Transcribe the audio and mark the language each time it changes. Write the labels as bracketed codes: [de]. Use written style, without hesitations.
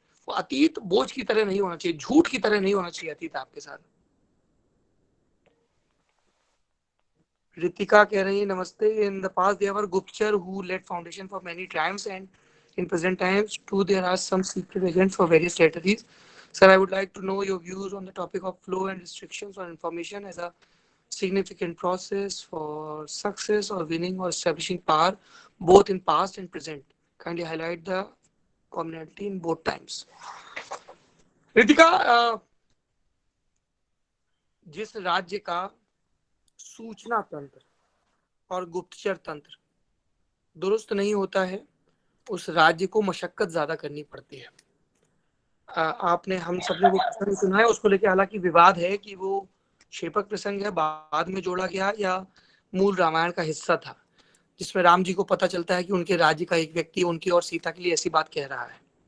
[hi] वो अतीत बोझ की तरह नहीं होना चाहिए, झूठ की तरह नहीं होना चाहिए अतीत आपके साथ. रितिका कह रही है नमस्ते. [en] In the past there were गुप्तचर who laid foundation for many triumphs and in present times too there are some secret agents for various strategies. Sir, I would like to know your views on the topic of flow and restrictions on information as a significant process for success or winning or establishing power both in past and present. Kindly highlight the commonality in both times. [hi] Ritika, जिस राज्य का सूचना तंत्र और गुप्तचर तंत्र दुरुस्त नहीं होता है उस राज्य को मशक्कत ज्यादा करनी पड़ती है. आपने हम सबने वो प्रसंग सुना है, उसको लेके हालांकि विवाद है कि वो क्षेपक प्रसंग है, बाद में जोड़ा गया, या मूल रामायण का हिस्सा था, जिसमें राम जी को पता चलता है कि उनके राज्य का एक व्यक्ति उनकी और सीता के लिए ऐसी बात कह रहा है.